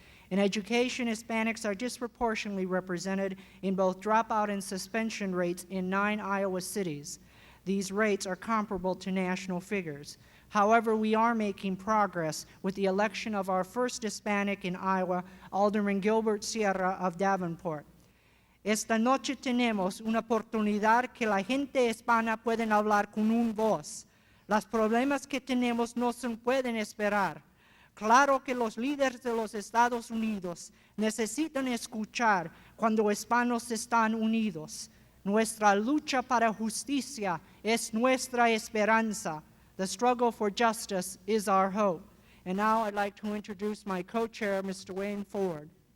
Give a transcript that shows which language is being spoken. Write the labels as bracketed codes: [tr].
[en] In education, Hispanics are disproportionately represented in both dropout and suspension rates in 9 Iowa cities. These rates are comparable to national figures. However, we are making progress with the election of our first Hispanic in Iowa, Alderman Gilbert Sierra of Davenport. [es] Esta noche tenemos una oportunidad que la gente hispana pueden hablar con una voz. Los problemas que tenemos no se pueden esperar. Claro que los líderes de los Estados Unidos necesitan escuchar cuando hispanos están unidos. Nuestra lucha para justicia es nuestra esperanza. [en] The struggle for justice is our hope. And now I'd like to introduce my co-chair, Mr. Wayne Ford.